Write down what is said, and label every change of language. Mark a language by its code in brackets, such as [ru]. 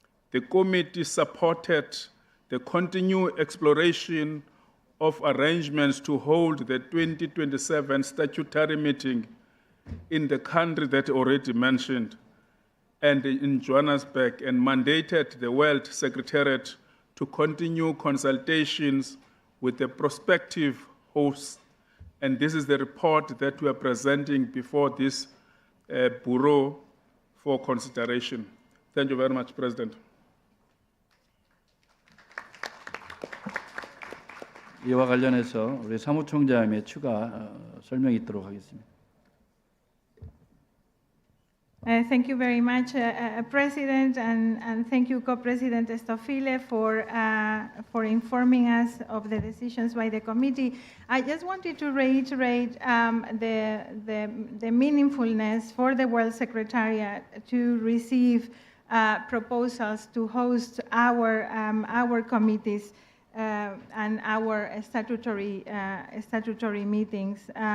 [en] The committee supported the continued exploration of arrangements to hold the 2027 statutory meeting in the country that already mentioned and in Johannesburg, and mandated the World Secretariat to continue consultations with the prospective hosts. And this is the report that we are presenting before this Bureau for consideration. Thank you very much, President. [ko] 이와 관련해서 우리 사무총장님의 추가 설명이 있도록 하겠습니다. [en] Thank you very much, President, and thank you, Co-President Estofile, for informing us of the decisions by the committee. I just wanted to reiterate the meaningfulness for the World Secretariat to receive proposals to host our committees and our statutory meetings.